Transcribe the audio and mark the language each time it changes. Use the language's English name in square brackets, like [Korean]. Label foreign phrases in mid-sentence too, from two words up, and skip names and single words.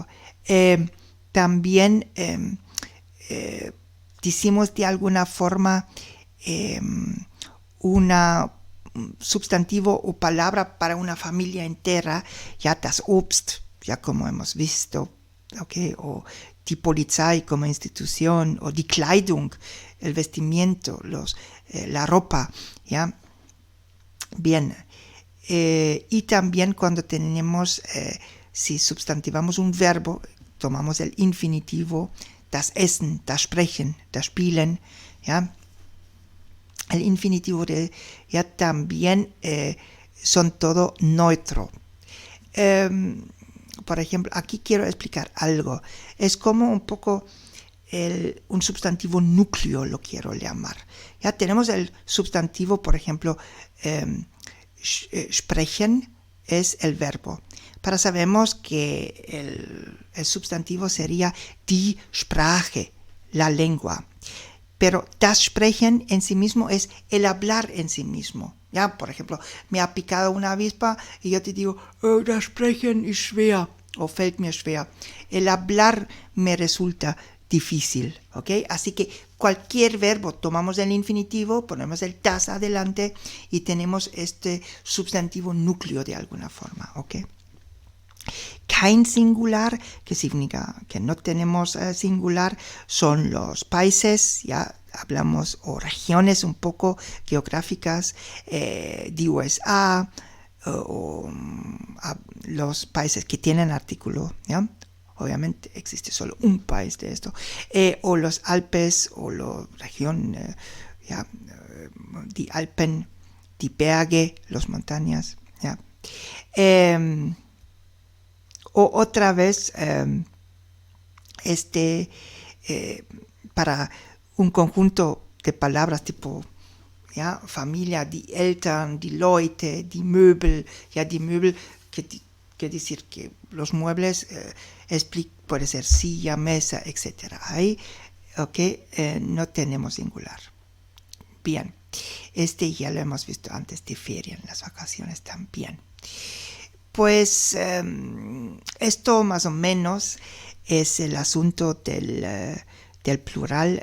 [Spanish] También decimos de alguna forma una sustantivo o palabra para una familia entera, ya [German] das Obst, [Spanish] ya como hemos visto, okay, o [German] die Polizei [Spanish] como institución, o [German] die Kleidung, [Spanish] el vestimiento, la ropa, ya. Bien. Y también cuando tenemos, si sustantivamos un verbo, tomamos el infinitivo, [German] das Essen, das Sprechen, das Spielen, ja. [Spanish] El infinitivo ya también son todo neutro. Por ejemplo, aquí quiero explicar algo. Es como un poco un sustantivo núcleo, lo quiero llamar. Ya tenemos el sustantivo, por ejemplo, sprechen es el verbo. Pero sabemos que el sustantivo sería [German] die Sprache, [Spanish] la lengua. Pero [German] das Sprechen [Spanish] en sí mismo es el hablar en sí mismo. Ya, por ejemplo, me ha picado una avispa y yo te digo, [German] oh, das Sprechen ist schwer. o fällt mir schwer. [Spanish] El hablar me resulta difícil, ¿ok? Así que cualquier verbo, tomamos el infinitivo, ponemos el das adelante y tenemos este sustantivo núcleo de alguna forma, ¿ok? [German] Kein singular, [Spanish] que significa que no tenemos singular, son los países, ya hablamos, o regiones un poco geográficas, de USA, o los países que tienen artículo, ¿ya? Obviamente existe solo un país de esto, o los Alpes, o la región, [German] ja, die Alpen, die Berge, [Spanish] las montañas, ¿ya? O otra vez, para un conjunto de palabras tipo, ja, Familia, [German] die Eltern, die Leute, die Möbel, ja, die Möbel, [Spanish] quiere decir que los muebles, puede ser silla, mesa, etc. Ahí, ok, no tenemos singular. Bien, ya lo hemos visto antes, difiere en las vacaciones también. Pues esto más o menos es el asunto del plural.